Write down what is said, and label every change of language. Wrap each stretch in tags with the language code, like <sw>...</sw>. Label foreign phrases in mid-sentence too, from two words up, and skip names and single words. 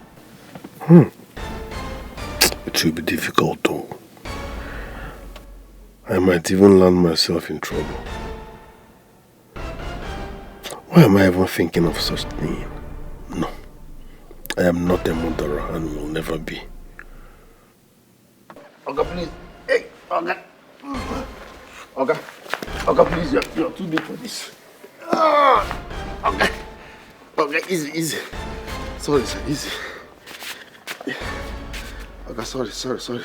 <en>It will be difficult though. I might even land myself in trouble. Why am I even thinking of such thing? No. I am not a murderer and will never be. Oga, please. Hey, Oga. Oga, please, you're too deep for this. Oga. Okay, easy. Sorry, sir, easy. Okay, sorry.</en>